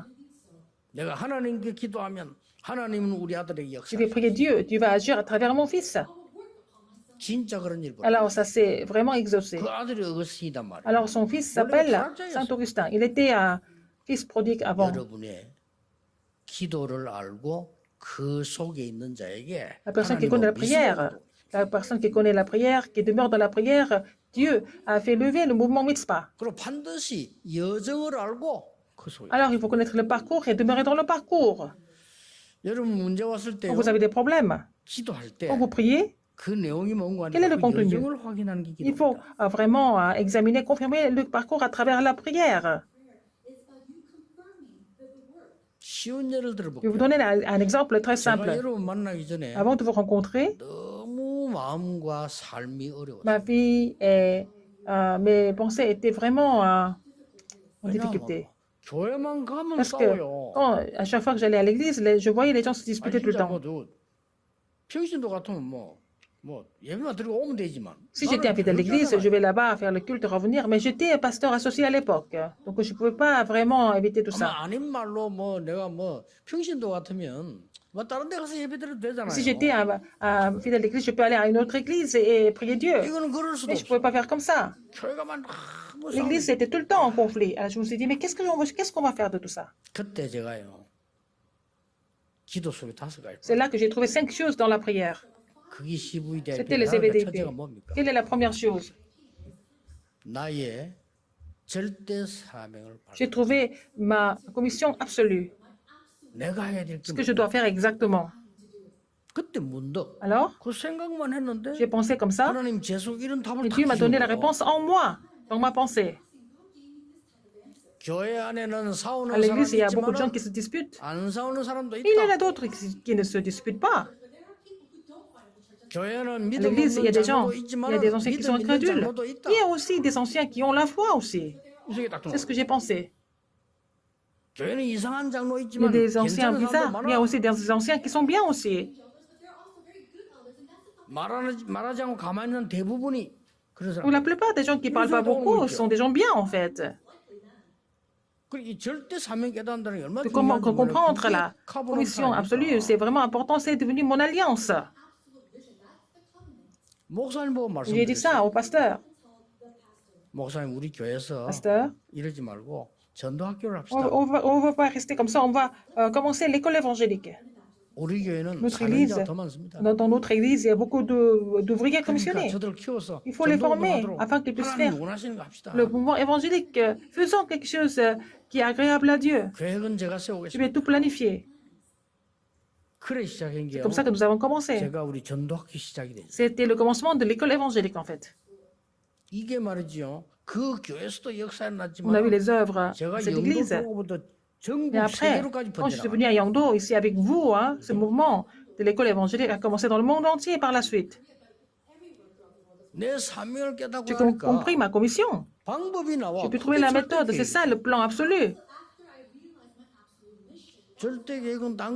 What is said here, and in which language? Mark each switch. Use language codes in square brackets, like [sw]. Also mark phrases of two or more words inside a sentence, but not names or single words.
[fr] Je vais prier Dieu. Dieu va agir à travers mon fils. Alors, ça s'est vraiment exaucé. Alors, son fils s'appelle Saint Augustin. Il était un fils prodigue avant. [ko] 기도를 알고 그 속에 있는 자에게 [fr] La personne qui connaît la [ko] 하나님은 미스가 [fr] prière, la personne qui connaît la prière, qui demeure dans la prière, Dieu a fait lever le mouvement mitzvah. [ko] 그리고 반드시 여정을 알고 그 속에. [fr] Alors, il faut connaître le parcours et demeurer dans le parcours. [ko] 여러분 문제 왔을 때요. [fr] Quand vous avez des problèmes, [ko] 기도할 [fr] quand vous [ko] 때 [fr] priez, [ko] 그 내용이 뭔가 [fr] quel est le [ko] 그 [fr] contenu? [ko] 여정을 확인하는 게 [fr] il faut [ko] 기도입니다. [fr] vraiment examiner, confirmer le parcours à travers la prière. [ko] 쉬운 예를 [fr] Je vais vous [ko] 들어볼게요. [fr] donner un exemple très [ko] 제가 [fr] simple. [ko] 여러분 만나기 전에 [fr] Avant de vous rencontrer, [ko] 너무 마음과 삶이 어려웠어요. [fr] ma vie et mes pensées étaient vraiment en difficulté. [ko] 교회만 가면 [fr] Parce que [ko] 싸워요. [fr] à chaque fois que j'allais à l'église, je voyais les gens se [ko] 아니, [fr] disputer tout le [ko] 진짜 [fr] temps. [ko] 평신도 같으면 뭐 예배만 드리고 오면 되지만. [fr] Si j'étais invité à l'église, je vais là-bas faire le culte, revenir. Mais j'étais un pasteur associé à l'époque. Donc je ne pouvais pas vraiment éviter tout ça. [ko] 아마 아닌 말로 내가 평신도 같으면 다른 데 가서 예배 드려도 되잖아요. [fr] Si j'étais un fidèle d'église, je peux aller à une autre église et prier Dieu. [ko] 이거는 그럴 수도 [fr] Mais je ne [ko] 없어. [fr] pouvais pas faire comme ça. [ko] 교회가만 [fr] L'église était tout le temps en conflit. Alors je me suis dit, mais qu'est-ce qu'on va faire de tout ça? [ko] 그때 제가요. 기도 속에 5가지. [fr] C'est là que j'ai trouvé 5 choses dans la prière. [ko] 그게 CVDIP. [fr] C'était les CVDIP. [ko] 첫째가 뭡니까? [fr] Quelle est la première chose? [ko] 나의 절대 사명을 발. [fr] J'ai trouvé ma commission absolue. [ko] 내가 해야 될 [fr] Ce [ko] 게 [fr] que je dois faire exactement. [ko] 그때 문득 [fr] Alors, [ko] 그 생각만 했는데 [fr] j'ai pensé comme ça. [ko] 하나님 계속 이런 답을 [fr] Et [ko] 탁 [fr] Dieu m'a donné la [ko] 주신 거예요. [fr] réponse en moi, dans ma pensée. [ko] 교회 안에는 [fr] À [ko] 싸우는 [fr] l'église, il y [ko] 사람이 [fr] a beaucoup de gens [ko] 있지만 [fr] qui se disputent. [ko] 안 싸우는 사람도 [fr] Il y en a [ko] 있다. [fr] d'autres qui ne se disputent pas. [ko] 교회는 [fr] À [ko] 믿음 [fr] l'église, il y a [ko] 없는 [fr] des gens, [ko] 장로도 [fr] il [ko] 있지만 [fr] y a des anciens qui sont [ko] 믿음 있는 [fr] incrédules. [ko] 장로도 있다. [fr] Il y a aussi des anciens qui ont la foi aussi. [ko] 이게 딱 [fr] C'est ce que j'ai pensé. [ko] 교회는 이상한 장로 [fr] Il y a [ko] 있지만 [fr] des anciens [ko] 괜찮은 사람도 [fr] bizarres, mais il y a [ko] 많아. [fr] aussi des anciens qui sont bien aussi. [ko] 말하지 않고 가만히 있는 대부분이 그런 [fr] Ou [ko] 사람. [fr] la plupart des gens qui ne parlent pas beaucoup sont des gens bien en fait. [ko] 그리고 이 절대 사명 깨닫는다는 게 얼마나 [fr] De comment [ko] 중요한지 [fr] comprendre [ko] 몰라요. [fr] la [ko] 그게 카보는 [fr] commission absolue, [ko] 사람이니까. [fr] c'est vraiment important, c'est devenu mon alliance. [ko] 목사님 보고 [fr] J'ai dit ça [ko] 말씀드렸어요. [fr] au pasteur. [ko] 목사님 우리 교회에서 [fr] Pasteur, [ko] 이러지 말고 전도학교를 합시다. [fr] on va pas rester comme ça, on va commencer l'école évangélique. [ko] 우리 교회는 [fr] Notre église, [ko] 사명자가 더 많습니다. [fr] dans notre église, il y a beaucoup d'ouvriers [ko] 그러니까 [fr] commissionnés. [ko] 저들을 키워서 [fr] Il faut les former [ko] 전도운동하도록 [fr] afin qu'ils puissent [ko] 하나님 [fr] faire [ko] 원하시는 거 합시다. [fr] le mouvement évangélique. Faisons quelque chose qui est agréable à Dieu. [ko] 계획은 제가 [fr] Je [ko] 세우겠습니다. [fr] vais tout planifier. [ko] 그래 시작한 [fr] C'est [ko] 게요. [fr] comme ça que nous avons commencé. [ko] 제가 우리 전도학교 시작이 됐어요. [fr] C'était le commencement de l'école évangélique en fait. [ko] 이게 말이죠. 그 교회에서도 역사에 [fr] On a vu [ko] 났지만 [fr] les œuvres [ko] 제가 [fr] de cette [ko] 영도 [fr] église. [ko] 들어오고부터 전국 [fr] Et après, [ko] 세계로까지 [fr] quand je suis [ko] 번져나가. [fr] venue à Yangdo, ici avec vous, ce mouvement de l'école évangélique a commencé dans le monde entier par la suite. [ko] 내 사명을 깨닫고 [fr] J'ai [ko] 하니까 [fr] compris ma commission. [ko] 방법이 나와. [fr] J'ai pu trouver la méthode. C'est ça le plan absolu. [ko] 절대 계획은 딴 거